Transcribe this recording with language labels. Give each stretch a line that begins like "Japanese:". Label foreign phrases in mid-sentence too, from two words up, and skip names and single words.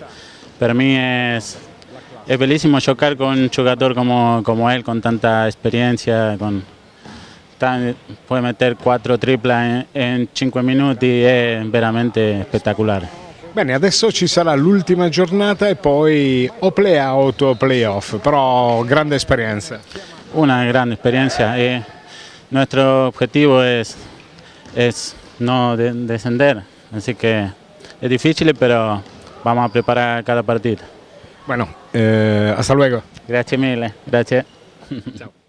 Italian: Per me è bellissimo giocare con un giocatore come él, con tanta esperienza, puoi mettere 4 triple in 5 minuti, è veramente spettacolare. Bene, adesso ci sarà l'ultima giornata e poi o play-out o play-off, però grande esperienza.
Spanish: Una grande experiencia y nuestro objetivo es no descender, así que es difícil, pero vamos a preparar cada partido. Bueno, hasta luego. Gracias mille, gracias. Ciao.